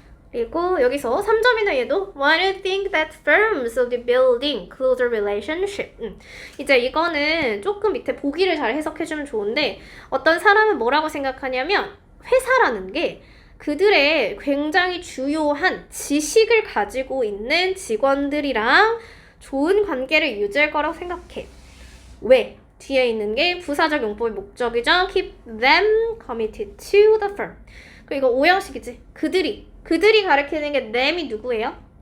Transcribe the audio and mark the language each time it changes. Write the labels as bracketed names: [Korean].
[Korean] 그리고 여기서 3점이나 얘도 [English] Why do you think that firms will be building closer relationship? [Korean] 이제 이거는 조금 밑에 보기를 잘 해석해주면 좋은데 어떤 사람은 뭐라고 생각하냐면 회사라는 게 그들의 굉장히 주요한 지식을 가지고 있는 직원들이랑 좋은 관계를 유지할 거라고 생각해. 왜? 뒤에 있는 게 부사적 용법의 목적이죠. [English] Keep them committed to the firm. [Korean] 그리고 이거 오형식이지. 그들이 가리키는 게 them이 누구예요?